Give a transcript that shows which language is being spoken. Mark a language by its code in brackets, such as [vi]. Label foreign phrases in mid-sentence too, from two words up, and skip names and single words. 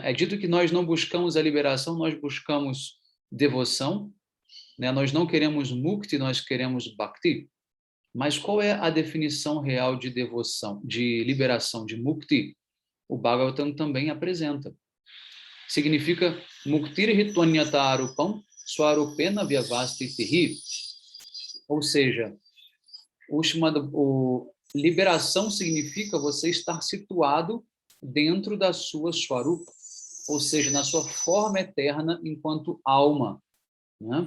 [pt] É dito que nós não buscamos a liberação, nós buscamos devoção, né? Nós não queremos mukti, nós queremos bhakti. Mas qual é a definição real de devoção, de liberação, de mukti? O Bhagavatam também apresenta. [sa] Significa muktir hitvanyatarupam swarupena vyavastitihi. [pt] Ou seja, liberação significa você estar situado dentro da sua swarupa, ou seja, na sua forma eterna enquanto alma, né?